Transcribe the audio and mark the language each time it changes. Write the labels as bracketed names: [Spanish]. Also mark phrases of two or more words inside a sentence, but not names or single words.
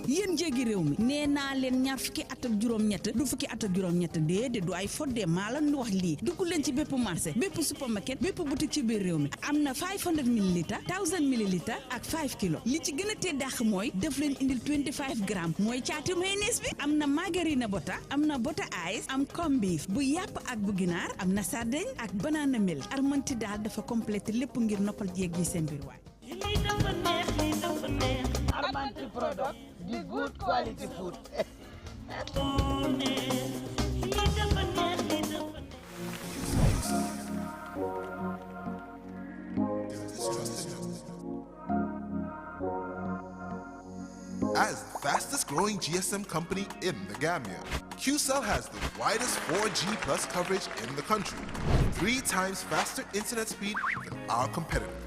[Wolof] yéen jéegi réew mi nee naa leen ñaar fukki at ak juróom-ñett du fukki at ak juróom-ñett déedéet du ay fodde maa la wax lii dugg leen ci bépp marché bépp supermarket bépp boutique ci biir réew mi am na 500 millilitres 1000 millilitres ak 5 kilos li ci gën a tee dàq mooy def leen indil 25 grammes mooy caati mayonnaise bi am na margarine bota am na bota ice am [English] corned beef [Wolof] bu yàpp ak bu ginaar am na sardine ak [English] banana milk [Wolof] armanti daal dafa complété lépp ngir noppal jéeg yi seen biir waay. [English] Armanti product the good quality food. As the fastest growing GSM company in the Gambia, QCell has the widest 4G plus coverage in the country, 3 times faster internet speed than our competitors.